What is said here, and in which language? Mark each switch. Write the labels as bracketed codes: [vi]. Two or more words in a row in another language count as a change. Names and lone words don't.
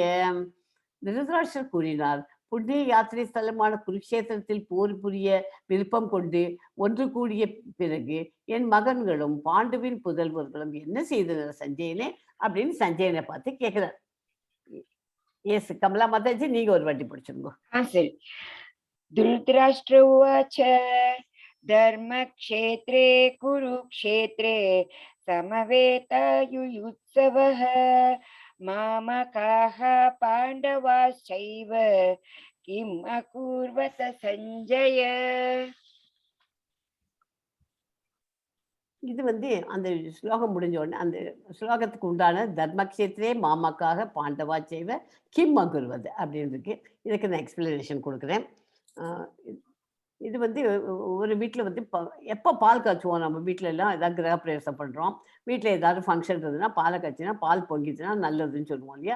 [ta] திருதராஷ்டிரர் கூறினார், புண்ணிய யாத்திரை ஸ்தலமான குருக்ஷேத்திரத்தில் போர் புரிய விருப்பம் கொண்டு ஒன்று கூடிய பிறகு என் மகன்களும் பாண்டுவின் புதல்வர்களும் என்ன செய்தனர் சஞ்சயனே அப்படின்னு சஞ்சயனை பார்த்து கேட்கிறார். எஸ் கமலா மாதாஜி, நீங்க ஒரு வாட்டி படிச்சிருங்க. சரி. [sa] धृतराष्ट्र उवाच धर्मक्षेत्रे कुरुक्षेत्रे समवेतायुयुत्सवः मामकाः पाण्डवाश्चैव किम् अकुर्वत सञ्जय. [ta] இது வந்து அந்த ஸ்லோகம் முடிஞ்ச உடனே அந்த ஸ்லோகத்துக்கு உண்டான [sa] धर्मक्षेत्रे मामकाः पाण्डवाः चैव किम् अकुर्वत [ta] அப்படின்னு இருக்கு. இதுக்கு நான் எக்ஸ்பிளனேஷன் கொடுக்குறேன். இது வந்து ஒரு வீட்டில் வந்து எப்போ பால் காய்ச்சுவோம், நம்ம வீட்டில எல்லாம் ஏதாவது கிரகப்பிரவேசம் பண்ணுறோம், வீட்டில் ஏதாவது ஃபங்க்ஷன் இருந்ததுன்னா பாலை காய்ச்சினா பால் பொங்கிச்சுன்னா நல்லதுன்னு சொல்லுவோம் இல்லையா.